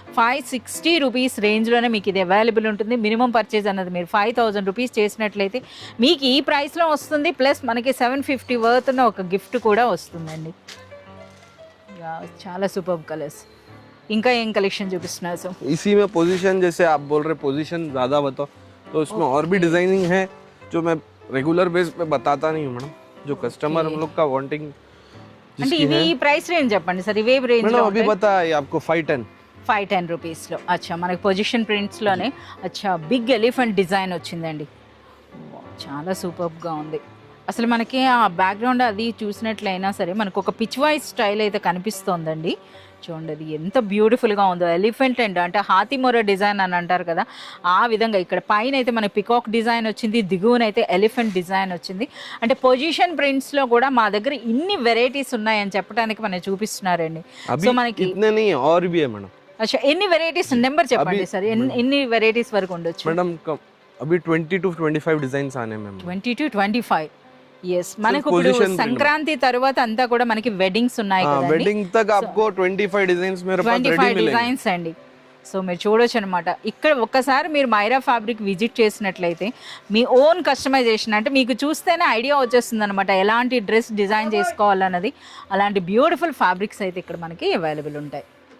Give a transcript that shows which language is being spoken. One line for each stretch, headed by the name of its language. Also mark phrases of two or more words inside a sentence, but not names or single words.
Telugu: 560 రూపీస్ రేంజ్లోనే మీకు ఇది అవైలబుల్ ఉంటుంది.
English: minimum purchase
Telugu: అన్నది మీరు 5000 రూపీస్ చేసినట్లయితే మీకు ఈ ప్రైస్లో వస్తుంది. ప్లస్ మనకి 750 వర్త్ ఉన్న ఒక గిఫ్ట్ కూడా వస్తుందండి. చాలా
English: super colours.
Telugu: ఇంకా ఏం కలెక్షన్ చూపిస్తున్నారు సార్?
Hindi: इसी में पोजीशन जैसे आप बोल रहे पोजीशन ज़्यादा बताओ तो उसमें और भी डिजाइनिंग है जो मैं
English: regular base
Hindi: पे बताता नहीं हूँ मैडम. जो कस्टमर हम लोग का वांटिंग
Telugu: అంటే ఇవి ఈ
English: price range
Telugu: చెప్పండి సార్. ఇవే రేంజ్
Hindi: मैडम अभी पता है आपको 510
Telugu: 510 రూపీస్లో. అచ్చా మనకి పొజిషన్ ప్రింట్స్లోనే అచ్చా
English: big elephant design
Telugu: వచ్చిందండి. చాలా సూపర్గా ఉంది. అసలు మనకి ఆ బ్యాక్గ్రౌండ్ అది చూసినట్లయినా సరే మనకు ఒక పిచ్ వైజ్ స్టైల్ అయితే కనిపిస్తోందండి. చూడండి అది ఎంత బ్యూటిఫుల్గా ఉందో. ఎలిఫెంట్ అండ్ అంటే హాతిమొర డిజైన్ అని అంటారు కదా, ఆ విధంగా ఇక్కడ పైన అయితే మనకి
English: peacock design
Telugu: వచ్చింది, దిగువనైతే
English: elephant design
Telugu: వచ్చింది. అంటే పొజిషన్ ప్రింట్స్లో కూడా మా దగ్గర ఇన్ని వెరైటీస్ ఉన్నాయని చెప్పడానికి మనకి చూపిస్తున్నారండి. సో మనకి
Hindi: इतने नहीं और भी है मैडम.
Telugu: అచ్చా ఎన్ని వెరైటీస్ నెంబర్ చెప్పండి సార్, ఎన్ని వెరైటీస్ వరకు ఉండొచ్చు?
Hindi: मैडम अभी 20 to 25 डिजाइन्स आने में. 20 to 25.
Telugu: ఎస్ మనకు ఇప్పుడు సంక్రాంతి తర్వాత అంతా కూడా మనకి వెడ్డింగ్స్ ఉన్నాయి కదా,
Hindi: वेडिंग तक आपको 25 डिजाइन्स मेरे पास रेडी 25 मिलेंगे.
Telugu: డిజైన్స్ అండి. సో మీరు చూడొచ్చు అనమాట. ఇక్కడ ఒక్కసారి మీరు మైరా ఫ్యాబ్రిక్ విజిట్ చేసినట్లయితే మీ
English: own customisation
Telugu: అంటే మీకు చూస్తేనే ఐడియా వచ్చేస్తుంది అనమాట ఎలాంటి
English: dress design
Telugu: చేసుకోవాలన్నది. అలాంటి బ్యూటిఫుల్ ఫ్యాబ్రిక్స్ అయితే ఇక్కడ మనకి అవైలబుల్ ఉంటాయి.